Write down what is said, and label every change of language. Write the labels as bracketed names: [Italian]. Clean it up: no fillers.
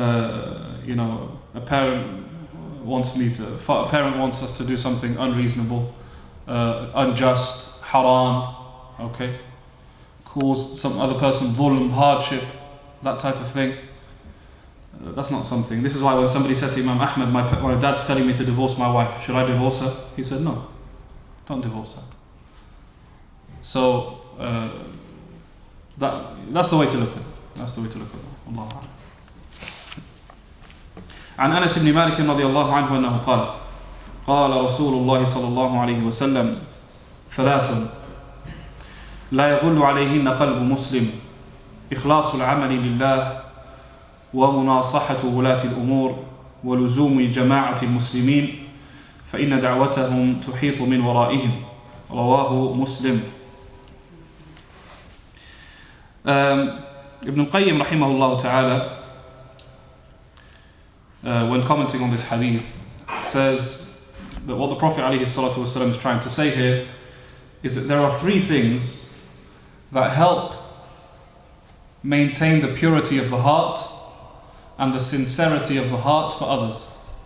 [English] A parent wants us to do something unreasonable, unjust, haram, okay, cause some other person dhulm, hardship, that type of thing. That's not something. This is why when somebody said to Imam Ahmad, my dad's telling me to divorce my wife, should I divorce her? He said, no, don't divorce her. So that's the way to look at it. That's the way to look at it. Allah Ta'ala. [Arabic] عن أنس بن مالك رضي الله عنه أنه قال قال رسول الله صلى الله عليه وسلم ثلاث لا يغل عليهن قلب مسلم إخلاص العمل لله ومناصحة ولاة الأمور ولزوم جماعة المسلمين فإن دعوتهم تحيط من ورائهم رواه مسلم. [English] Ibn al-Qayyim rahimahullah ta'ala, when commenting on this hadith, says that what the Prophet ﷺ is trying to say here is that there are three things that help maintain the purity of the heart and the sincerity of the heart for others.